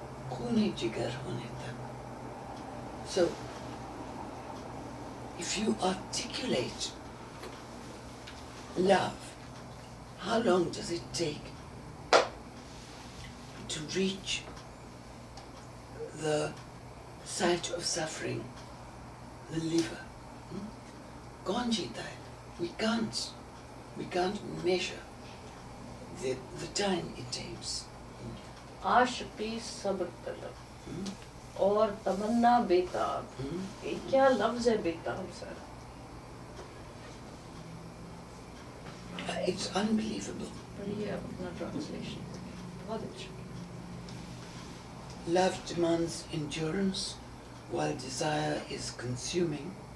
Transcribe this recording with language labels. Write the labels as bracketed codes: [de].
[hi] Khune jigar hone tak. [en] So, if you articulate love, how long does it take to reach the site of suffering, the liver? [hi] Kaun jeeta hai? [en] We can't measure the time it takes. [hi] आशिकी सब्र तलब और तमन्ना बेताब ये क्या लफ्ज है बेताब sir [en] It's unbelievable. [hi] पढ़िए आप अपना ट्रांसलेशन बहुत अच्छा [en] Love demands endurance, while desire is consuming.